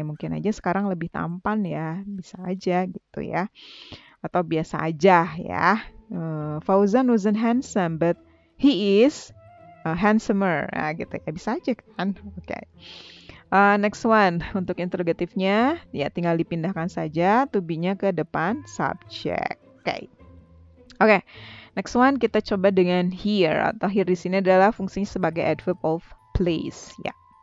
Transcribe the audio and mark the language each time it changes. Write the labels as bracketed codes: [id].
[id] Ya mungkin aja sekarang lebih tampan ya. Bisa aja gitu ya. Atau biasa aja ya. [en] Fauzan wasn't handsome, but he is handsomer. [id] Nah, gitu ya. Bisa aja kan. Oke. [en] Next one, [id] untuk interrogatifnya, ya tinggal dipindahkan saja to be-nya ke depan subject. Oke. [en] Next one [id] kita coba dengan here, atau here di sini adalah fungsinya sebagai adverb of place ya.